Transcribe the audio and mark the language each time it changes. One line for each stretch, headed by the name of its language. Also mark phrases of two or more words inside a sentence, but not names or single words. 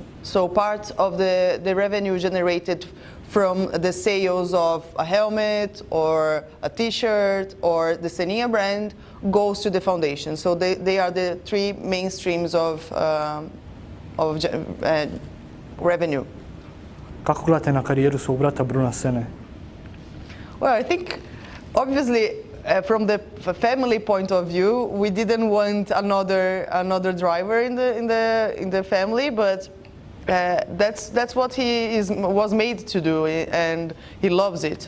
English: So part of the revenue generated from the sales of a helmet or a t-shirt or the Sennin brand goes to the foundation. So they are the three main streams of revenue.
Croatian: Kako gledate na karijeru svog brata Bruna Senne?
English: Well, I think obviously from the family point of view, we didn't want another driver in the family, but that's what he was made to do, and he loves it.